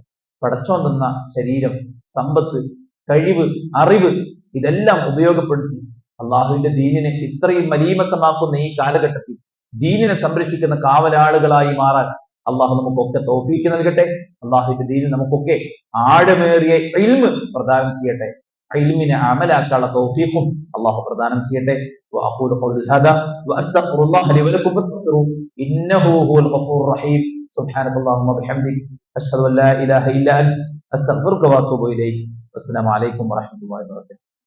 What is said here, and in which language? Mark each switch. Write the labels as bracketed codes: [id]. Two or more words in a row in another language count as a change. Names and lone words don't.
[ml] പടച്ചോൻ തന്ന ശരീരം, സമ്പത്ത്, കഴിവ്, അറിവ് ഇതെല്ലാം ഉപയോഗപ്പെടുത്തി അള്ളാഹുവിന്റെ ദീനിനെ ഇത്രയും മലീമസമാക്കുന്ന ഈ കാലഘട്ടത്തിൽ ദീനിനെ സംരക്ഷിക്കുന്ന കാവലാളുകളായി മാറാൻ അള്ളാഹു നമുക്കൊക്കെ തൗഫീഖ് നൽകട്ടെ. അള്ളാഹുവിന്റെ ദീനിൽ നമുക്കൊക്കെ ആഴമേറിയ ഇൽമ് പ്രദാനം ചെയ്യട്ടെ. ഇൽമിനെ അമലാക്കാനുള്ള തൗഫീഖും അള്ളാഹു പ്രദാനം ചെയ്യട്ടെ. [ar] وأقول قولي هذا وأستغفر الله لي ولكم فاستغفروه إنه هو الغفور الرحيم. سبحانك اللهم وبحمدك أشهد أن لا إله إلا أنت أستغفرك وأتوب إليك. والسلام عليكم ورحمة الله وبركاته.